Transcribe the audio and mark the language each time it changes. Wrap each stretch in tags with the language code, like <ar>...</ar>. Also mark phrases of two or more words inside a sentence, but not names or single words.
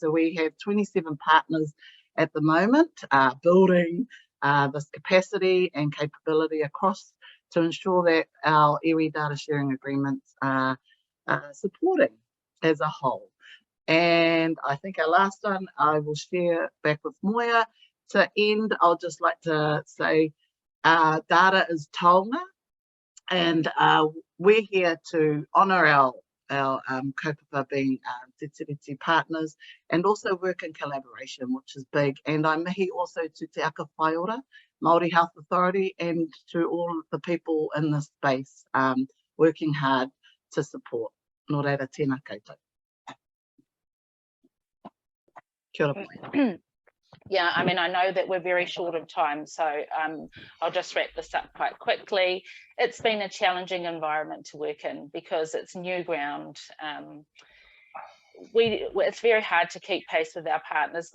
<en>So we have 27 partners at the moment building this capacity and capability across to ensure that our iwi data sharing agreements are supporting as a whole. And I think our last one I will share back with Moya. To end, I'll just like to say data is taonga, and we're here to honour our kaupapa being</en> <mi>te tiriti</mi> <en>partners and also work in collaboration, which is big. And I mihi also to Te Aka Whaiora, Māori Health Authority, and to all the people in this space working hard to support.</en> <mi>Nō reira, tēnā koutou. Kia ora, Moya.</mi> <en>Yeah, I mean, I know that we're very short of time, so I'll just wrap this up quite quickly. It's been a challenging environment to work in because it's new ground. It's very hard to keep pace with our partners.</en>